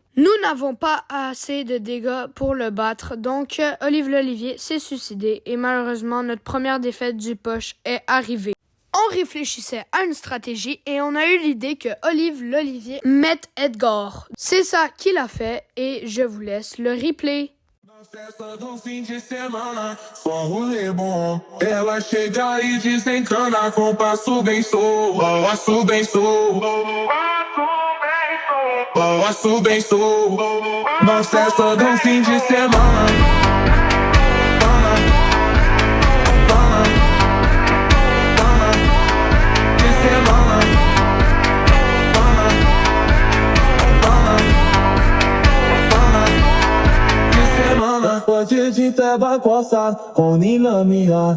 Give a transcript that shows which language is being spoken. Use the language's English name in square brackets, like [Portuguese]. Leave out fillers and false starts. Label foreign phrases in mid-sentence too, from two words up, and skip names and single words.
[French] Nous n'avons pas assez de dégâts pour le battre, donc Olive l'Olivier s'est suicidé et malheureusement notre première défaite du push est arrivée. On réfléchissait à une stratégie et on a eu l'idée que Olive l'Olivier mette Edgar. C'est ça qu'il a fait et je vous laisse le replay. [Portuguese] Festa do fim de semana, só rolê bom. Ela chega e desencana com passo bem solto, passo bem solto, passo bem solto. Na festa do fim de semana. Pode de tabacosa, com nilamia.